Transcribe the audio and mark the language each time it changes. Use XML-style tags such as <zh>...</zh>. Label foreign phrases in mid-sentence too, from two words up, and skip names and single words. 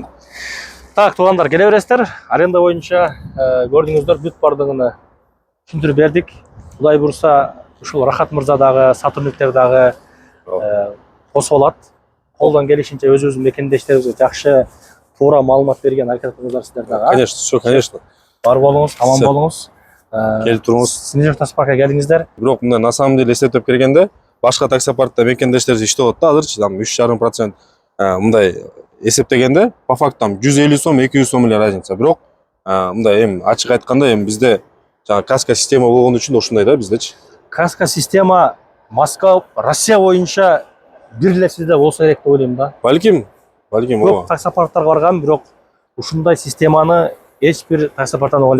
<ky>Так, туугандар, келе бересиздер. Аренда боюнча көрдүңүздөр, бүт бардыгын түшүндүрүп бердик. Кудай бурса, ушул Рахат мырза дагы, Сатурниктер дагы косуп алат. Колдон келишинче өзүбүздүн мекендештерибизге жакшы, туура маалымат берген аракет кылыңыздар сиздер дагы.</ky> <ru>Конечно, все, конечно.</ru> <ky>Бар болуңуз, аман болуңуз. Келип туруңуз. Снежок таксопаркка келдиңиздер. Бирок мына</ky> <ru>на самом деле</ru> <ky>эсептеп келгенде, башка таксопаркта мекендештерибиз иштеп атат да, азырчы там 3,5% мындай эсептегенде,</ky> <ru>по факту там</ru> <ky>150 сом, 200 сом эле разница. Бирок мындай эми ачык айтканда эми бизде жаңы каска система болгон үчүн ушундай да биздечи. Каска система Москва, Россия боюнча бир эле сизде болсо керек деп ойлойм да. Балким, Көп таксопарктарга баргам, бирок ушундай системаны эч бир таксопарктан алган</ky>